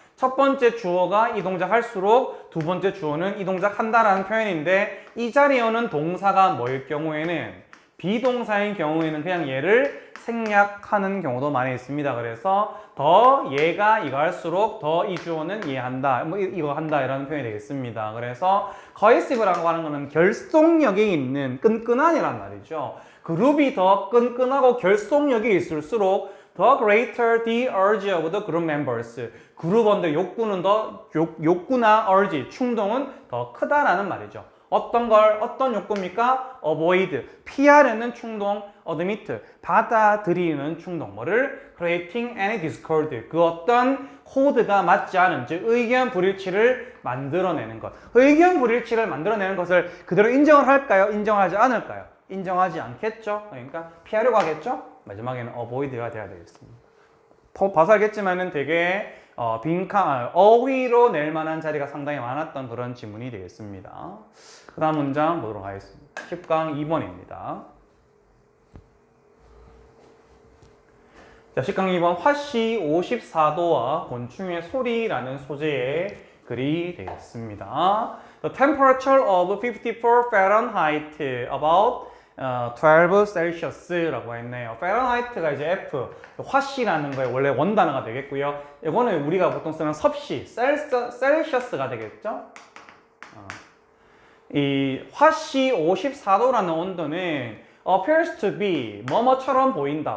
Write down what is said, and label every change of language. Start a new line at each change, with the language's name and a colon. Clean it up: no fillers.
Korean: 첫 번째 주어가 이 동작 할수록 두 번째 주어는 이 동작 한다라는 표현인데 이 자리에 오는 동사가 뭐일 경우에는 비동사인 경우에는 그냥 얘를 생략하는 경우도 많이 있습니다. 그래서 더 얘가 이거 할수록 더 이 주어는 얘 한다, 뭐 이거 한다 이라는 표현이 되겠습니다. 그래서 cohesive라고 하는 거는 결속력이 있는 끈끈한이란 말이죠. 그룹이 더 끈끈하고 결속력이 있을수록
English: the greater the urge of the group members.
Korean: 그룹원들 욕구는 욕구나 urge, 충동은 더 크다라는 말이죠. 어떤 욕구입니까? avoid, 피하려는 충동, admit, 받아들이는 충동. 뭐를?
English: creating any discord,
Korean: 그 어떤 코드가 맞지 않은, 즉 의견 불일치를 만들어내는 것. 의견 불일치를 만들어내는 것을 그대로 인정을 할까요? 인정하지 않을까요? 인정하지 않겠죠? 그러니까 피하려고 하겠죠? 마지막에는 avoid가 돼야 되겠습니다. 봐서 알겠지만은 되게 어휘로 낼 만한 자리가 상당히 많았던 그런 지문이 되겠습니다. 그 다음 문장 보도록 하겠습니다. 10강 2번입니다. 자, 10강 2번 화씨 54도와 곤충의 소리라는 소재의 글이 되겠습니다.
English: The temperature of 54 Fahrenheit about 12 Celsius라고
Korean: 했네요. Fahrenheit가 이제 F, 화씨라는 거에 원래 원단어가 되겠고요. 이거는 우리가 보통 쓰는 섭씨, Celsius가 되겠죠. 이 화씨 54도라는 온도는
English: appears to be
Korean: 뭐뭐처럼 보인다.